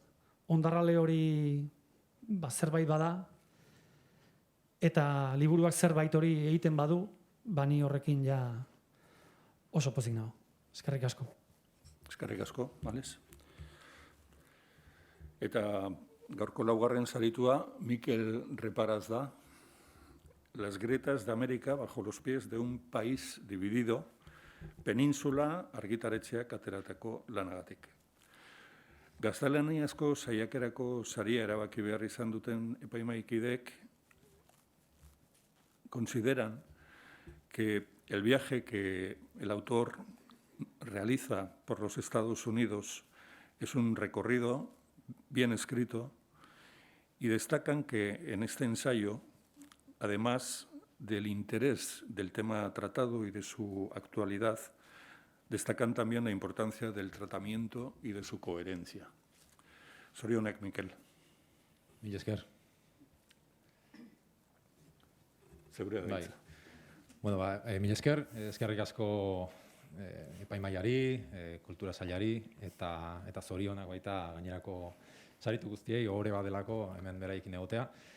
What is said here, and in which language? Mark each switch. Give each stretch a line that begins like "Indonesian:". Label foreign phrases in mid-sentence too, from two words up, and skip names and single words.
Basque: Ondarrale hori zerbait bada, eta liburuak zerbait hori egiten badu, ni horrekin ja oso pozik nago. Eskerrik asko. Eskerrik asko, Alex. Eta gaurko laugarren saritua Mikel Reparaz da, Las grietas de América bajo los pies de un país dividido, península argitaretxeak ateratako lanagatik. Gaztelaniazko saiakerako saria erabaki behar izan duten epaimahaikideek
Spanish: consideran que el viaje que el autor realiza por los Estados Unidos es un recorrido bien escrito y destacan que en este ensayo, además del interés del tema tratado y de su actualidad, destacan también la importancia del tratamiento y de su coherencia.
Basque: Zorionak, Mikel. Mila esker. Zeurea da hitza. Mila esker, eskerrik asko epaimahaiari, kultura sailari eta zorionak baita gainerako saritu guztiei, ohore bat delako hemen beraikin egotea.